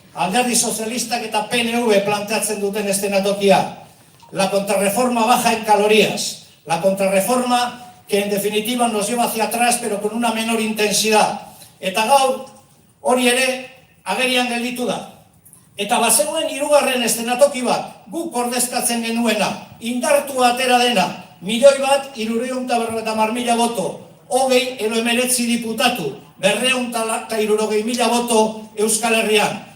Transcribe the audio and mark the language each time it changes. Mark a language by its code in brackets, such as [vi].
[eu] Alderdi sozialistak eta PNV planteatzen duten eszenatokia. [es] La contrarreforma baja en calorías. La contrarreforma que en definitiva nos lleva hacia atrás, pero con una menor intensidad. [eu] Eta gaur, hori ere, agerian gelditu da. Eta bazegoen hirugarren eszenatoki bat, guk ordezkatzen genuena, indartu atera dena, 1.350.000 voto, 20 edo 19 diputatu, 260.000 voto Euskal Herrian.